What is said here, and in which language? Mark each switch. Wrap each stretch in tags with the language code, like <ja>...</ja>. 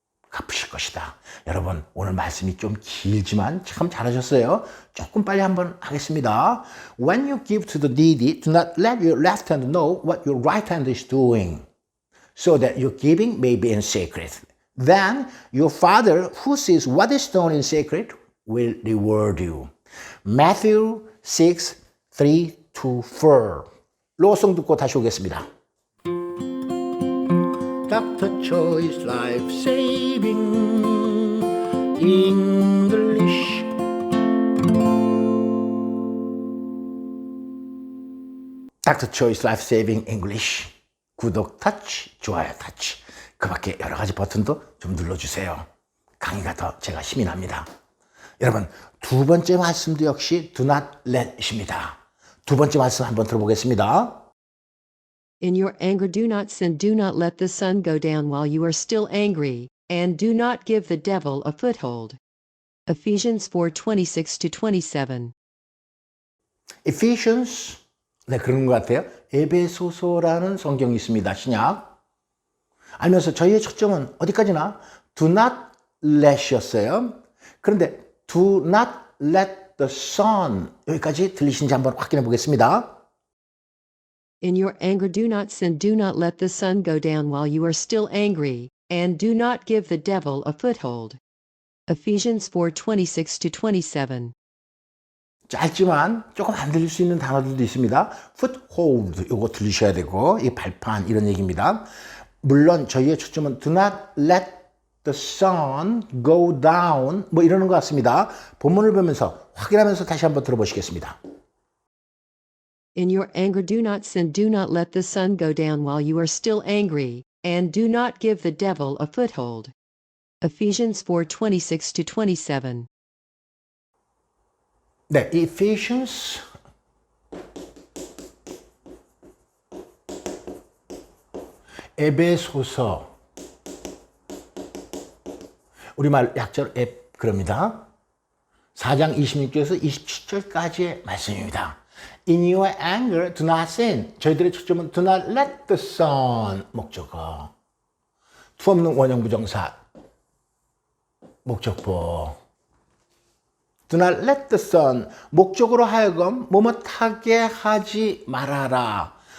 <ko>갚으실 것이다. 여러분 오늘 말씀이 좀 길지만 참 잘하셨어요. 조금 빨리 한번 하겠습니다.</ko> <en>When you give to the needy, do not let your left hand know what your right hand is doing, so that your giving may be in secret. Then your Father who sees what is done in secret will reward you. Matthew 6, 3-4.</en> <ko>로송 듣고 다시 오겠습니다.</ko> <en>Dr. Choi's Life Saving English.</en> <ko>Dr. Choi's Life Saving English. 구독 타치, 좋아요 타치. 그 밖에 여러 가지 버튼도 좀 눌러주세요. 강의가 더 제가 힘이 납니다. 여러분, 두 번째 말씀도 역시 do not let입니다. 두 번째 말씀 한번 들어보겠습니다.</ko> <en>In your anger do not sin, do not let the sun go down while you are still angry, and do not give the devil a foothold. Ephesians 4:26-27.</en> <ko>Ephesians, 네, 그런 것 같아요. 에베소서라는 성경이 있습니다. 신약. 알면서 저희의 초점은 어디까지나 do not let이었어요. 그런데</ko> <en>do not let the sun,</en> <ko>여기까지 들리신지 한번 확인해 보겠습니다.</ko> <en>In your anger do not sin, do not let the sun go down while you are still angry, and do not give the devil a foothold. Ephesians 4:26-27.</en> <ko>짧지만 조금 안 들릴 수 있는 단어들도 있습니다. foothold, 요거 들리셔야 되고, 이 발판, 이런 얘기입니다. 물론 저희의 초점은</ko> <en>do not let the sun go down,</en> <ko>뭐 이러는 것 같습니다. 본문을 보면서 확인하면서 다시 한번 들어보시겠습니다.</ko> <en>In your anger do not sin, do not let the sun go down while you are still angry, and do not give the devil a foothold. Ephesians 4:26-27.</en> <ko>네, Ephesians 에베소서, 우리말 약자로 그럽니다. 4장 26절에서 27절까지의 말씀입니다.</ko> <en>In your anger do not sin.</en> <ko>저희들의 초점은</ko> <en>do not let the sun,</en> <ko>목적어. 투 없는 원형 부정사, 목적보.</ko> <en>Do not let the sun,</en> <ko>목적으로 하여금 뭐뭇하게 하지 말아라.</ko>